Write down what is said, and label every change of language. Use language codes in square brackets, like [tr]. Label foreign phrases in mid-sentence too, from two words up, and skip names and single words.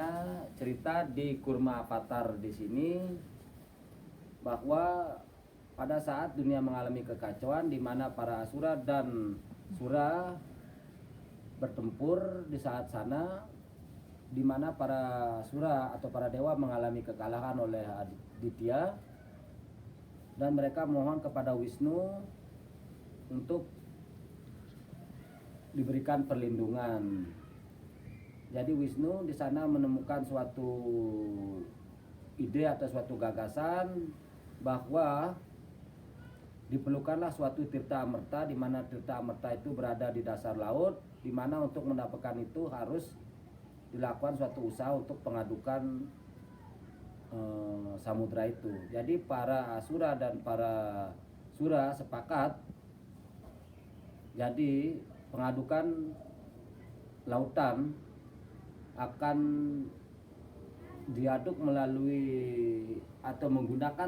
[id] Cerita di Kurma Avatar di sini bahwa pada saat dunia mengalami kekacauan di mana para asura dan sura bertempur di saat sana, di mana para sura atau para dewa mengalami kekalahan oleh Aditya, dan mereka mohon kepada Wisnu untuk diberikan perlindungan. Jadi Wisnu di sana menemukan suatu ide atau suatu gagasan bahwa diperlukanlah suatu tirta amerta, di mana tirta amerta itu berada di dasar laut, di mana untuk mendapatkan itu harus dilakukan suatu usaha untuk pengadukan samudra itu. Jadi para asura dan para sura sepakat jadi pengadukan lautan akan diaduk melalui atau menggunakan